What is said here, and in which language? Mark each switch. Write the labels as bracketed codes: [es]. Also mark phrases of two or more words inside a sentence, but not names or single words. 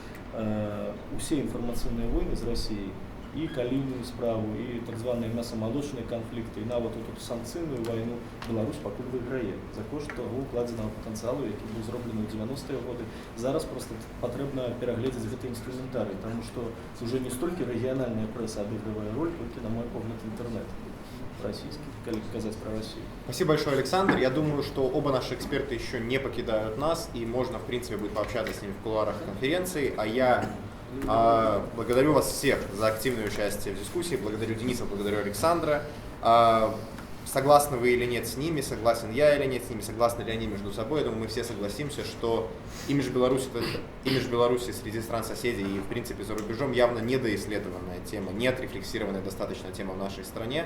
[be] Усе інфармацыйныя войны з Расіяй, і калійную справу, і так званыя мясамалочныя канфлікты, і нават эту санкцыйную вайну Беларусь пакуль выйграе за кошт таго укладзенага патэнцыялу, які быў зроблены ў 90-е годы. Зараз проста патрэбна перагледзець гэты інструментарый, таму што уже не столькі рэгіянальная прэса адыгрывае роль, толькі, на мой погляд, інтэрнет [ru] российский, коли сказать про Россию. Спасибо большое, Александр. Я думаю, что оба наши эксперта еще не покидают нас, и можно, в принципе, будет пообщаться с ними в кулуарах конференции. А я благодарю вас всех за активное участие в дискуссии. Благодарю Дениса, благодарю Александра. Согласны вы или нет с ними, согласен я или нет с ними, согласны ли они между собой, я думаю, мы все согласимся, что имидж Беларуси среди стран соседей и, в принципе, за рубежом явно недоисследованная тема, не отрефлексированная достаточно тема в нашей стране.